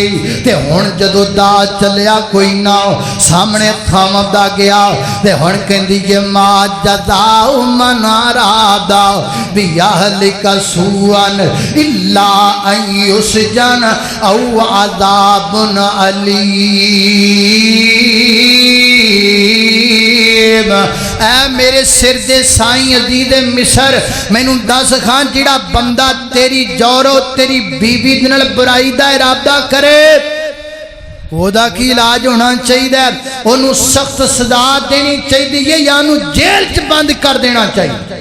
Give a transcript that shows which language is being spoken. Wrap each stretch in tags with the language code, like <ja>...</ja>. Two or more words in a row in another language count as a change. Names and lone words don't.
<pa>تے ہن جدوں دا چلیا کوئی نہ سامنے تھامدا گیا تے ہن کہندی جے</pa> <ar>ما جزاء من أراد بأهلك سوءا إلا أن يسجن أو عذاب أليم.</ar> <pa>اے میرے سر دے سائیں عزیز مصر، مینوں دس کھاں جیہڑا بندہ تیری جورو تیری بیوی دے نال برائی دا ارادہ کرے اودا کی علاج ہونا چاہیے? اونوں سخت سزا دینی چاہیے یا اونوں جیل چ بند کر دینا چاہیے?</pa>